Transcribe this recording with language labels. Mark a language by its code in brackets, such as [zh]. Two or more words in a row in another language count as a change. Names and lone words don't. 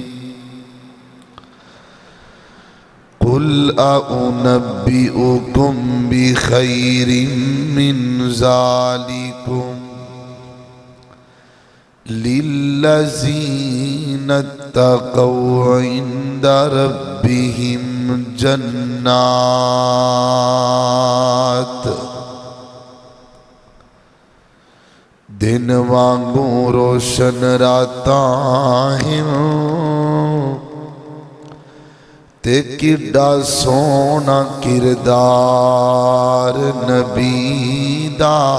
[ar] قل أنبئكم بخير من ذلكم للذين اتقوا عند ربهم جنات [pa] دن وانگوں روشن راتاں ہیں تے کڈا سونا کردار نبی دا